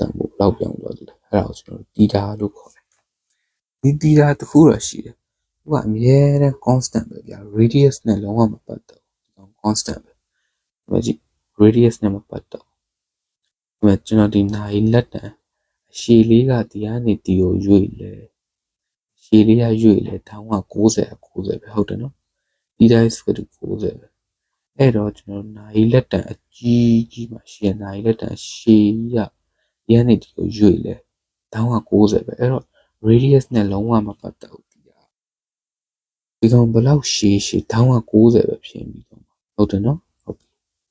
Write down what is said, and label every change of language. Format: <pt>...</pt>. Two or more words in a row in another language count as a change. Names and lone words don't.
<my>န်ဖို့ဘယ်လောက်ပြောင်းသွားသလဲအဲ့ဒါကိုကျွန်တော်တို့တီတာလို့ခေါ်တယ်ဒီတီတာတစ်ခုတော့ရှိတယ်သူကအမြဲတမ်း constant ပဲဗျာ radius နဲ့လုံးဝမ ပတ်တော့ဒီကောင် constant ပဲဒီမှာကြည့် radius နဲ့မပတ်တော့ဒီမှာကျွန်တော်ဒီနိုင်လက်တံအရှည်လေးကဒီ ကနေဒီကိုရွေ့လဲရှည်လေးကရွေ့လဲထောင်းက90ပဲဟုတ်တယ်နော်တီတာ</my> <en>is equal to</en> <my>90 ပဲအဲ့တော့ကျွန်တော်နိုင်လက်တံအကြီးမှရှိရနိုင်လက်တံရှည်ကဒီကနေဒီကိုရွေ့လဲထောင်းက90ပဲအဲ့တော့ radius နဲ့လုံးဝမပတ်တော့ဒီကောင်ဘယ်လောက်ရှည်ထောင်းက90ပဲဖြစ်ပြီးတော့ဟုတ်တယ်နော်ဟုတ်ပြီ</my>